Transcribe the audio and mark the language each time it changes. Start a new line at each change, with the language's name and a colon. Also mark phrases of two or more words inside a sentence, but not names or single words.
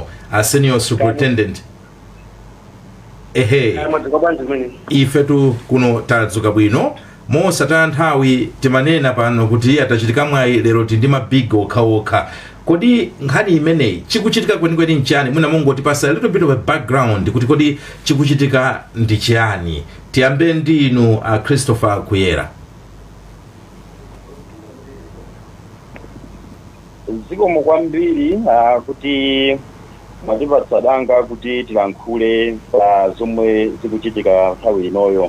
English: Senior superintendent.
Nyanja: Ifetu kuno tadzuka bwino mosataya nthawi timanena pano kuti atachitika mwayi lero tindi mabig okhaokha. Kodi nkhani imeneyi chikuchitika kwenikweni nchani? Mwina mungotipasa
English: a little bit of a background
Nyanja: kuti kodi chikuchitika ndi chiyani. Tiyambe ndi inu Christopher Kuyera. Zikomo kwambiri kuti mwatipatsa danga kuti tilankhule pa zomwe zikuchitika nthawi inoyo.